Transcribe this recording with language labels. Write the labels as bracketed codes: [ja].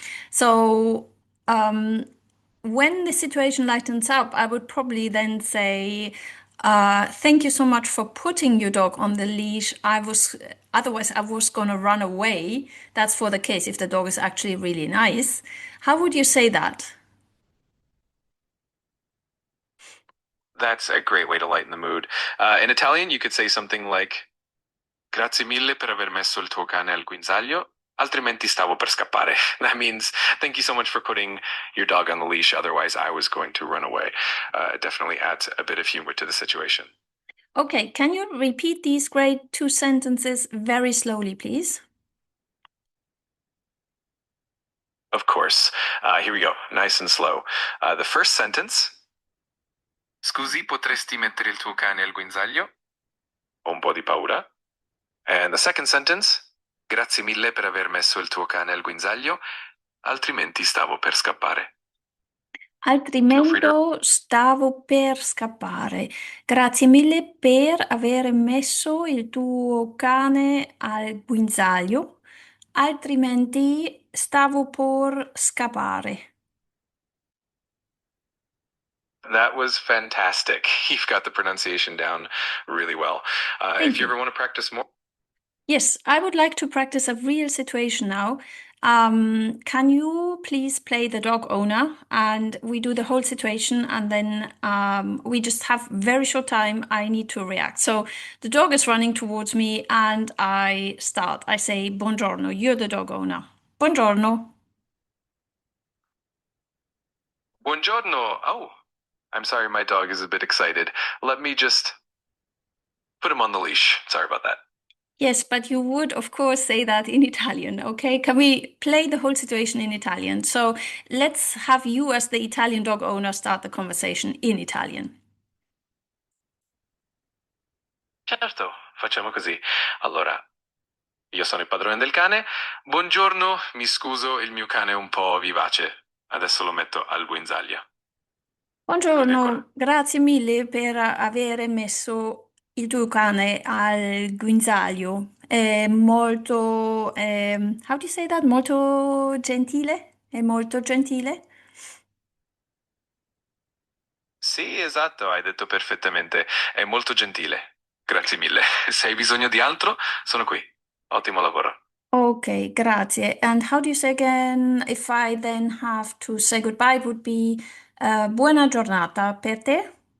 [en] So, um, when the situation lightens up, I would probably then say, thank you so much for putting your dog on the leash. Otherwise, I was going to run away. That's for the case if the dog is actually really nice. How would you say that? That's a great way to lighten the mood. In Italian, you could say something like [it] "Grazie mille per aver messo il tuo cane al guinzaglio, altrimenti stavo per scappare." [en] That means thank you so much for putting your dog on the leash, otherwise I was going to run away. It definitely adds a bit of humor to the situation. Okay, can you repeat these great two sentences very slowly, please? Of course. Here we go, nice and slow. The first sentence, [it] "Scusi, potresti mettere il tuo cane al guinzaglio? Ho un po' di paura." And the second sentence, "Grazie mille per aver messo il tuo cane al guinzaglio, altrimenti stavo per scappare." [en] Feel free to. [it] stavo per scappare. Grazie mille per aver messo il tuo cane al guinzaglio, altrimenti stavo per scappare. [en] That was fantastic. You've got the pronunciation down really well. Thank If you you. ever want to practice more, Yes, I would like to practice a real situation now. Can you please play the dog owner and we do the whole situation and then we just have very short time. I need to react. So the dog is running towards me and I start. I say, Buongiorno, you're the dog owner. [it] Buongiorno. Buongiorno. [en] Oh, I'm sorry, my dog is a bit excited. Let me just put him on the leash. Sorry about that. Yes, but you would, of course, say that in Italian, okay? Can we play the whole situation in Italian? So let's have you, as the Italian dog owner, start the conversation in Italian. [it] Certo, facciamo così. Allora, io sono il padrone del cane. Buongiorno, mi scuso, il mio cane è un po' vivace. Adesso lo metto al guinzaglio. Così qua. Buongiorno, grazie mille per aver messo il tuo cane al guinzaglio. È molto, [en] how do you say that? [it] Molto gentile? È molto gentile? Sì, esatto, hai detto perfettamente. È molto gentile. Grazie mille. Se hai bisogno di altro, sono qui. Ottimo lavoro. Okay, grazie. [en] And how do you say again, if I then have to say goodbye, it would be [it] buona giornata per te?